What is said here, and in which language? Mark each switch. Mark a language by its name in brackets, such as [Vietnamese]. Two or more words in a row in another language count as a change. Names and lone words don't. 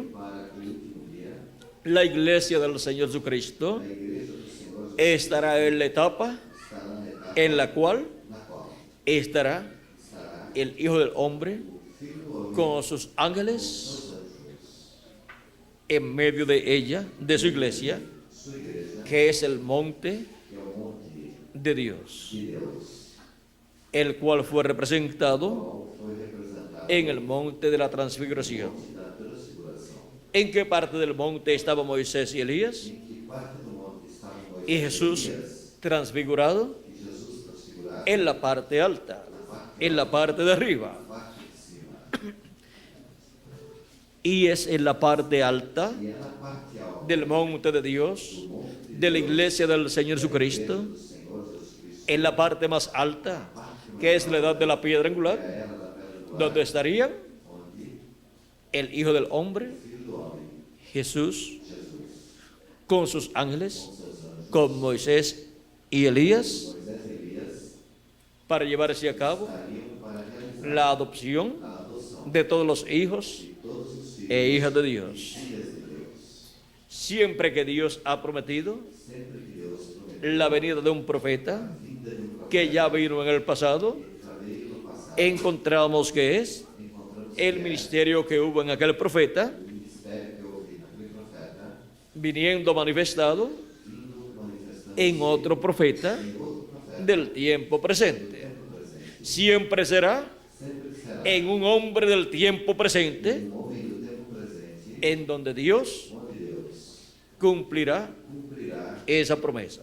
[Portuguese] Para que o último dia, [Spanish] la iglesia del Señor Jesucristo [Portuguese] a igreja do Senhor [Spanish] estará en la etapa [Portuguese] estará na etapa [Spanish] en la cual [Portuguese] na qual [Spanish] estará [Portuguese] estará [Spanish] el Hijo del Hombre [Portuguese] o Filho do Homem [Spanish] con sus ángeles [Portuguese] os anjos, [Spanish] en medio de ella, de su iglesia, [Portuguese] sua igreja, [Spanish] que es el monte [Portuguese] que é o monte [Spanish] de Dios, [Portuguese] de Deus, [Spanish] el cual fue representado [Portuguese] qual foi representado [Spanish] en el monte de la transfiguración. [Portuguese] da transfiguração. [Spanish] ¿En qué parte del monte estaban Moisés y Elías? [Portuguese] Em que parte do monte estavam Moisés [Spanish] Y Jesús [Portuguese] e Elias, [Spanish] transfigurado [Portuguese] e Jesus transfigurado [Spanish] en la parte alta, en la parte de arriba. [Portuguese] na parte de cima. [Spanish] Y es en la parte alta [Portuguese] E é na parte alta [Spanish] del monte de Dios, [Portuguese] do monte [Spanish] de la iglesia del Señor Jesucristo, [Portuguese] do Senhor Jesus Cristo, [Spanish] en la parte más alta, que es la edad de la piedra angular, [Portuguese] era da pedra do [Spanish] donde estarían [Portuguese] onde [Spanish] el Hijo del Hombre, [Portuguese] o Filho do Homem, [Spanish] Jesús, [Portuguese] Jesus, [Spanish] con sus ángeles, [Portuguese] com seus anjos, [Spanish] con Moisés y Elías, [Portuguese] Moisés e Elias, [Spanish] para llevarse a cabo [Portuguese] estariam para realizar [Spanish] la adopción [Portuguese] a adoção [Spanish] de todos los hijos [Portuguese] de todos os filhos [Spanish] e hijas de [Portuguese] e [Spanish] Dios. [Portuguese] filhas de Deus. [Spanish] Siempre que Dios ha prometido [Portuguese] Sempre que Deus prometeu [Spanish] la venida de un profeta [Portuguese] a vinda de um [Spanish] que ya vino en el pasado, [Portuguese] que já veio no passado, [Spanish] encontramos que es [Portuguese] encontramos [Spanish] el ministerio que hubo en aquel profeta, [Portuguese] o ministério que houve naquele profeta, [Spanish] viniendo manifestado en otro profeta del tiempo presente. Siempre será en un hombre del tiempo presente, en donde Dios cumplirá esa promesa.